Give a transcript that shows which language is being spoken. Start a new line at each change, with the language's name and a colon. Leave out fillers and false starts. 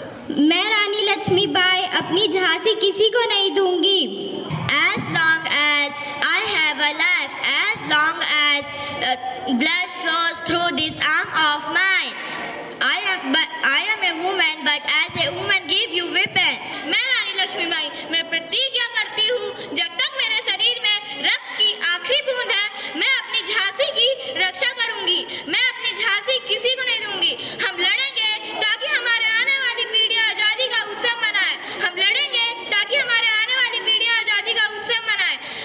Hindi: मैं रानी लक्ष्मीबाई अपनी झांसी किसी को नहीं दूंगी।
English: As long as I have a life, as long as blood flows through this arm of mine, I am a woman, but as a woman give you weapon.
Hindi: मैं रानी लक्ष्मीबाई मैं प्रतिज्ञा करती हूँ, जब तक मेरे शरीर में रक्त की आखिरी बूंद है, मैं अपनी झांसी की रक्षा करूंगी। मैं अपनी झांसी किसी को नहीं दूंगी। हम लड़ेंगे ताकि हमारे आने वाली पीढ़ियां आजादी का उत्सव मनाए। हम लड़ेंगे ताकि हमारे आने वाली पीढ़ियां आजादी का उत्सव मनाए।